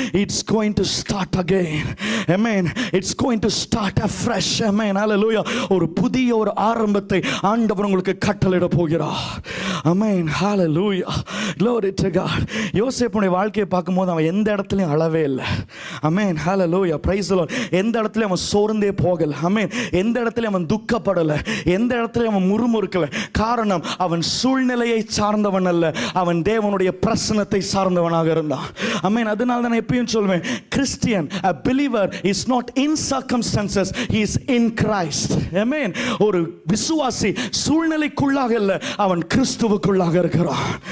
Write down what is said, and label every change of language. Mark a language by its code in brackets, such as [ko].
[en] It's going to start again. Amen. It's going to start afresh. Amen. Hallelujah. [ta] ஒரு புதிய ஒரு ஆரம்பத்தை ஆண்டவர் உங்களுக்கு கட்டளையிட போகிறார். Amen. Hallelujah. [en] Glory to God. [ta] யோசேப்புடைய வாழ்க்கையை பார்க்கும்போது அவன் எந்த இடத்துலயும் அழவே இல்லை. Amen. Hallelujah. [en] Praise the Lord. [ta] எந்த இடத்துலயும் அவன் சோர்ந்தே போகல. Amen. எந்த இடத்துலயும் அவன் துக்கப்படல. எந்த இடத்துலயும் அவன் முறுமுறுக்கல. காரணம் அவன் சூழ்நிலையை சார்ந்தவன் அல்ல, அவன் தேவனுடைய பிரசன்னத்தை சார்ந்தவனாக இருந்தான். [en] Amen. [ta] அதனால தான் நான் எப்பயும் சொல்வேன், [en] Christian, a believer is not in circumstances, he is in Christ. Amen. [ta] ஒரு விசுவாசி சூழ்நிலைக்குள்ளாக இல்ல, அவன் கிறிஸ்துவுக்குள்ளாக இருக்கிறான்.